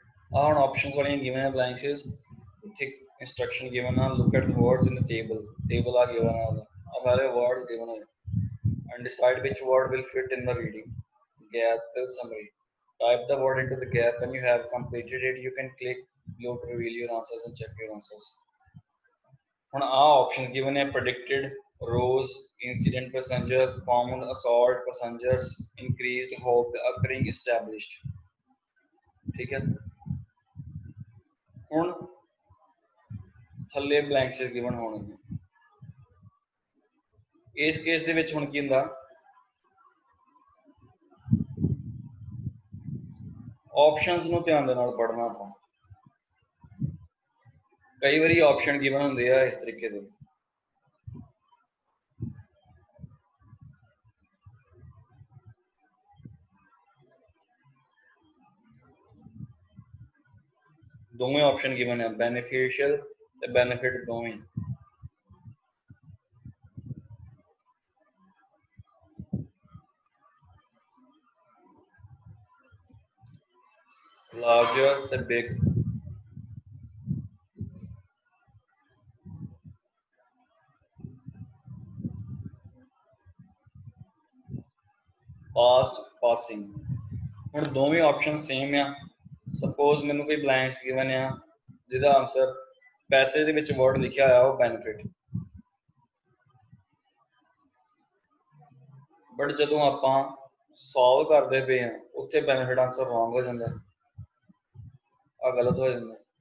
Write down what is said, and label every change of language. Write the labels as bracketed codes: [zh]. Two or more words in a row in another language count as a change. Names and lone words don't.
[pa] ਹੁਣ ਆਪਸ਼ਨਸ ਵਾਲੀਆਂ ਗਿਵਨ ਹੈ ਬਲੈਂਕਸ ਇੱਥੇ [en] instruction given [pa] ਹੈ [en] look at the words in the table [pa] ਆ given ਹੈ ਆ ਸਾਰੇ [en] words given ਹੈ and decide which word will fit in the reading gap till summary type the word into the gap when you have completed it you can click below to reveal your answers and check your answers [pa] ਹੁਣ ਆ [en] ਆਪਸ਼ਨਸ given ਹੈ predicted rose incident passenger found assault passengers increased hope occurring established [pa] ਠੀਕ ਹੈ ਹੁਣ ਥੱਲੇ ਬਲੈਂਕਸ ਗਿਵਨ ਹੋਣਗੇ ਇਸ ਕੇਸ ਦੇ ਵਿੱਚ ਹੁਣ ਕੀ ਹੁੰਦਾ ਆਪਸ਼ਨਸ ਨੂੰ ਧਿਆਨ ਦੇ ਨਾਲ ਪੜ੍ਹਨਾ ਆਪਾਂ ਕਈ ਵਾਰੀ [en] option given [pa] ਹੁੰਦੇ ਆ ਇਸ ਤਰੀਕੇ ਦੇ ਦੋਵੇਂ [en] option given [pa] ਹੈ ਬੈਨੀਫੀਸ਼ੀਅਲ ਤੇ ਬੈਨੀਫਿਟ ਦੋਵੇਂ [en] larger ਤੇ big past passing ਹੁਣ [pa] ਦੋਵੇਂ [en] option same [pa] ਆ ਸਪੋਜ਼ ਮੈਨੂੰ ਕੋਈ [en] blanks given [pa] ਆ ਜਿਹਦਾ ਆਨਸਰ ਪੈਸੇ ਦੇ ਵਿੱਚ ਵਰਡ ਲਿਖਿਆ ਹੋਇਆ ਉਹ ਬੈਨੀਫਿਟ ਬਟ ਜਦੋਂ ਆਪਾਂ ਸੋਲਵ ਕਰਦੇ ਪਏ ਆ ਉੱਥੇ [en] benefit answer wrong [pa] ਹੋ ਜਾਂਦਾ ਆ ਗਲਤ ਹੋ ਜਾਂਦਾ